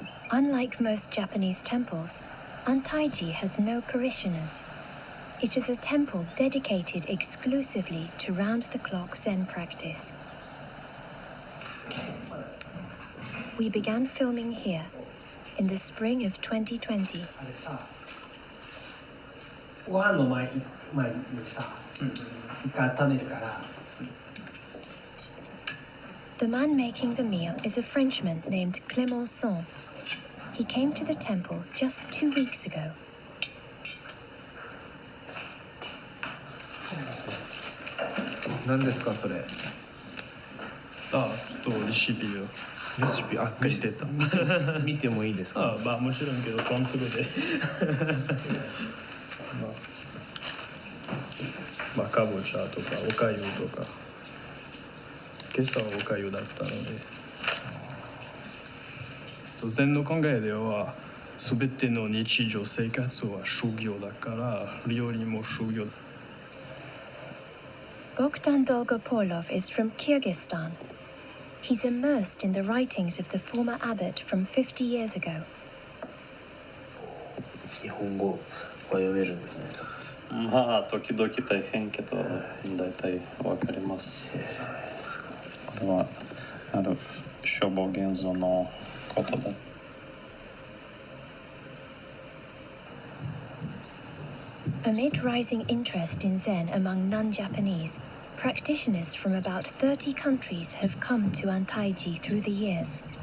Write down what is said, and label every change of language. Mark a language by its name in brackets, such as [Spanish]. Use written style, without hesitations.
[English] Unlike most Japanese temples, Antaiji has no parishioners. It is a temple dedicated exclusively to round-the-clock Zen practice. We began filming here in the spring of 2020. [Japanese] ご飯の前にさ、一回温めるから。 [English] The man making the meal is a Frenchman named Clémenceau. He came to the temple just 2 weeks ago. [Japanese] 何ですかそれ？ああ、ちょっとレシピを。レシピ見てた。見てもいいですか？ああ、まあもちろんけどフランス語で。まあかぼちゃとかおかゆとか。今朝はおかゆだったので。禅の考えでは全ての日常生活は修行だから料理も修行だ。 [English] Bogdan Dolgopolov is from Kyrgyzstan. He's immersed in the writings of the former abbot from 50 years ago. [Japanese] 日本語は読めるんですね。まあ時々大変けど大体わかります。これは消防現像のことだ。 [English] Amid rising interest in Zen among non-Japanese, practitioners from about 30 countries have come to Antaiji through the years.